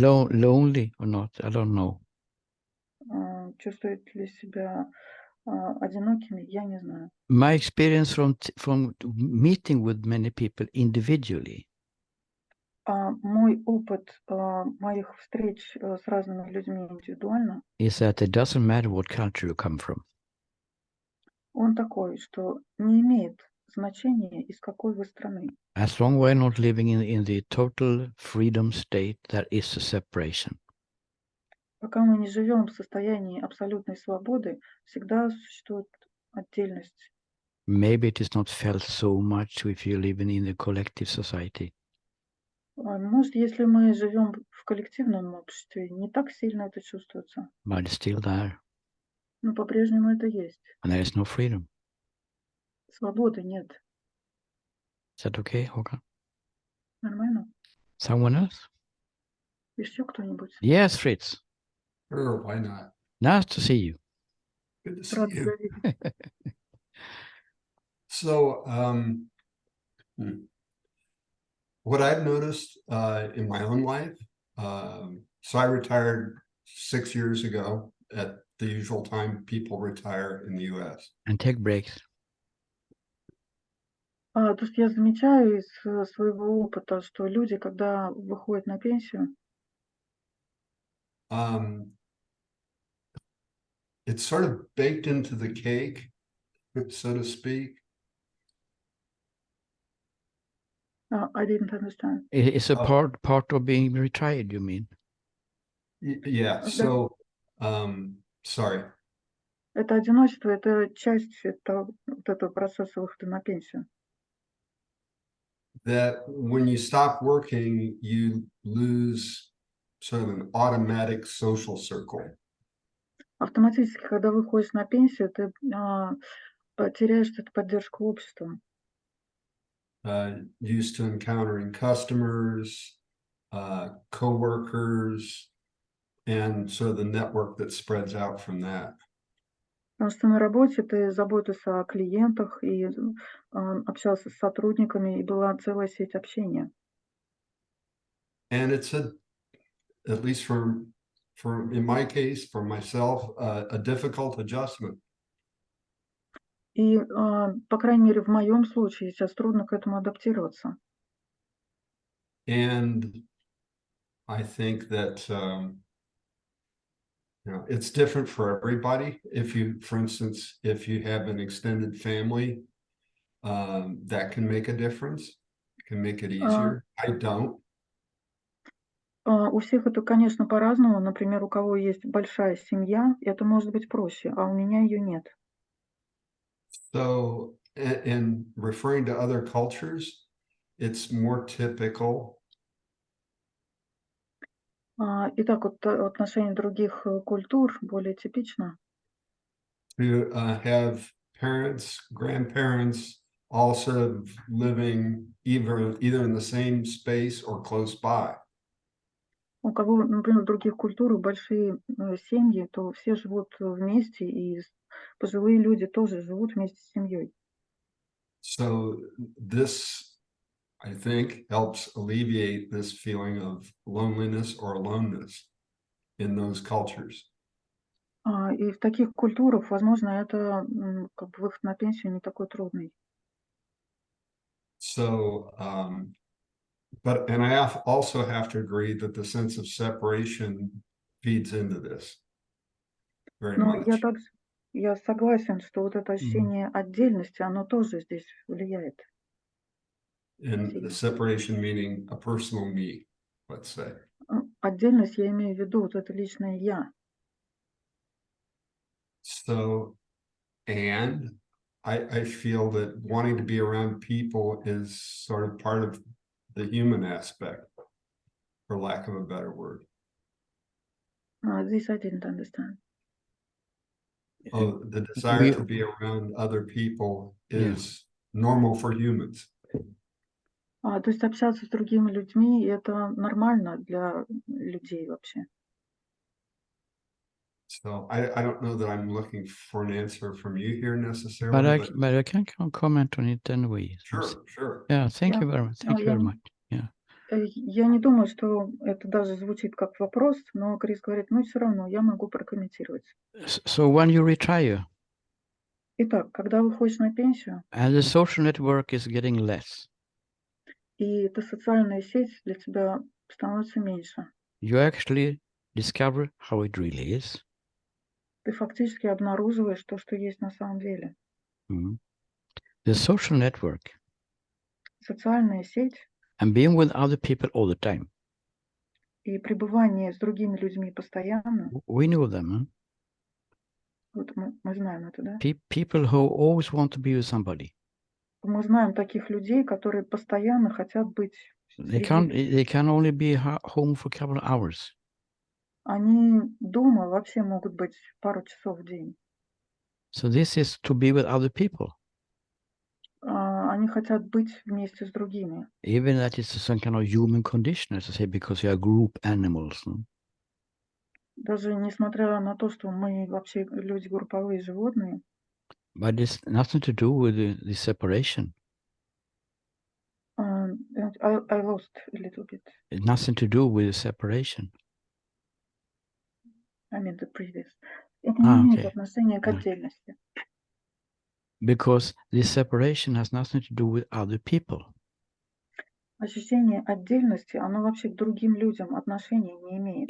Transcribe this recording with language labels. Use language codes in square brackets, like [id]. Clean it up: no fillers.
[en] lonely or not, I don't know. [ru] Чувствуют ли себя одинокими, я не знаю. [en] My experience from meeting with many people individually [ru] Мой опыт моих встреч с разными людьми индивидуально, [en] is that it doesn't matter what culture you come from. [ru] он такой, что не имеет значения, из какой вы страны. [en] As long as we're not living in the total freedom state, that is a separation. [ru] Пока мы не живем в состоянии абсолютной свободы, всегда существует отдельность. [en] Maybe it is not felt so much if you're living in the collective society. [ru] Может, если мы живем в коллективном обществе, не так сильно это чувствуется. [en] But it's still there. [ru] Но по-прежнему это есть. [en] And there is no freedom. [ru] Свободы нет. [en] Is that okay, Håkan? [ru] Нормально? [en] Someone else? [ru] Еще кто-нибудь? [en] Yes, Fritz. Sure, why not? Nice to see you. Good to see [ru] Рад [en] you. [ru] тебя видеть. [en] So, what I've noticed in my own life, so I retired 6 years ago at the usual time people retire in the US. And take breaks. [ru] То есть я замечаю из своего опыта, что люди, когда выходят на пенсию, [en] It's sort of baked into the cake, so to speak. I didn't understand. It's a part of being retired, you mean? Yeah, so, sorry. [ru] Это одиночество, это часть вот этого процесса выхода на пенсию. [en] That when you stop working, you lose sort of an automatic social circle. [ru] Автоматически, когда выходишь на пенсию, ты теряешь эту поддержку общества. [en] Used to encountering customers, coworkers, and sort of the network that spreads out from that. [ru] Потому что на работе ты заботишься о клиентах и общался с сотрудниками, и была целая сеть общения. [en] And it's at least for in my case, for myself, a difficult adjustment. [ru] И, по крайней мере, в моем случае сейчас трудно к этому адаптироваться. [en] And I think that it's different for everybody. If you, for instance, if you have an extended family, that can make a difference. It can make it easier. I don't. [ru] У всех это, конечно, по-разному. Например, у кого есть большая семья, это может быть проще, а у меня ее нет. [en] So, in referring to other cultures, it's more typical. [ru] Итак, вот в отношении других культур более типично. [en] To have parents, grandparents, all sort of living either in the same space or close by. [ru] У кого, например, в других культурах большие семьи, то все живут вместе, и пожилые люди тоже живут вместе с семьей. [en] So this, I think, helps alleviate this feeling of loneliness or aloneness in those cultures. [ru] И в таких культурах, возможно, это как бы выход на пенсию не такой трудный. [en] So, and I also have to agree that the sense of separation feeds into this very [ru] Но [en] much. [ru] я согласен, что вот это ощущение отдельности, оно тоже здесь влияет. [en] And the separation meaning a personal me, let's say. [ru] Отдельность я имею в виду вот это личное я. [en] So, and I feel that wanting to be around people is sort of part of the human aspect for lack of a better word. This I didn't understand. Oh, the desire to be around other people is normal for humans. [ru] То есть общаться с другими людьми — это нормально для людей вообще. [en] So I don't know that I'm looking for an answer from you here necessarily. But I can comment on it anyway. Sure. Yeah, thank Yeah. you very much. Thank you very much. Yeah. [ru] Я не думаю, что это даже звучит как вопрос, но Крис говорит, ну все равно я могу прокомментировать. [en] So when you retire [ru] Итак, когда выходишь на пенсию, [en] and the social network is getting less, [ru] и эта социальная сеть для тебя становится меньше, [en] you actually discover how it really is. [ru] ты фактически обнаруживаешь то, что есть на самом деле. [en] Mhm. The social network [ru] Социальная сеть [en] and being with other people all the time. [ru] и пребывание с другими людьми постоянно, [en] We know them, huh? [ru] вот мы знаем это, да? [en] People who always want to be with somebody. [ru] Мы знаем таких людей, которые постоянно хотят быть [en] They [ru] среди... [en] can only be home for a couple of hours. [ru] Они дома вообще могут быть пару часов в день. [en] So this is to be with other people. [ru] Они хотят быть вместе с другими. [en] Even that is some kind of human condition, as I say, because we are group animals. [ru] Даже несмотря на то, что мы вообще люди групповые животные. [en] But it's nothing to do with the separation. I lost a little bit. It's nothing to do with the separation. I mean the previous. [ru] Это не имеет отношения к отдельности. [en] Because this separation has nothing to do with other people. [ru] Ощущение отдельности, оно вообще к другим людям отношения не имеет.